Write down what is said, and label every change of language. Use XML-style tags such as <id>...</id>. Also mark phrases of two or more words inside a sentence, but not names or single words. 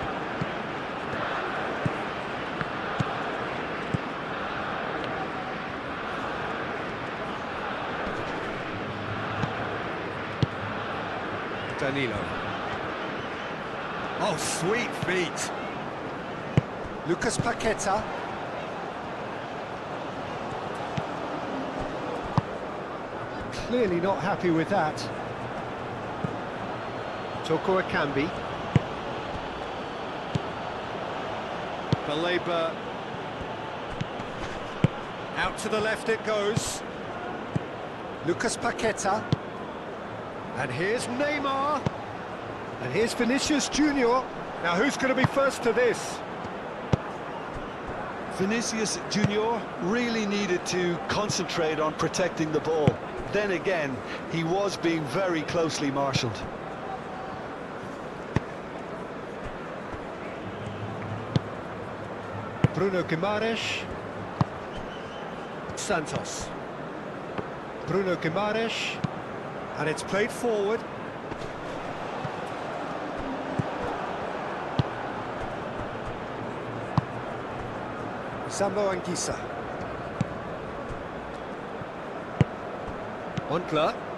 <en>Danilo. Oh, sweet feet. Lucas Paqueta. Clearly not happy with that. Toko Akambi. Baleba. Out to the left it goes. Lucas Paqueta. And here's Neymar. And here's Vinicius Junior. Now who's going to be first to this? Vinicius Junior really needed to concentrate on protecting the ball. Then again, he was being very closely marshalled. Bruno Guimaraes. Santos. Bruno Guimaraes. And it's played forward. Sambo Anguissa. Ontler.</en>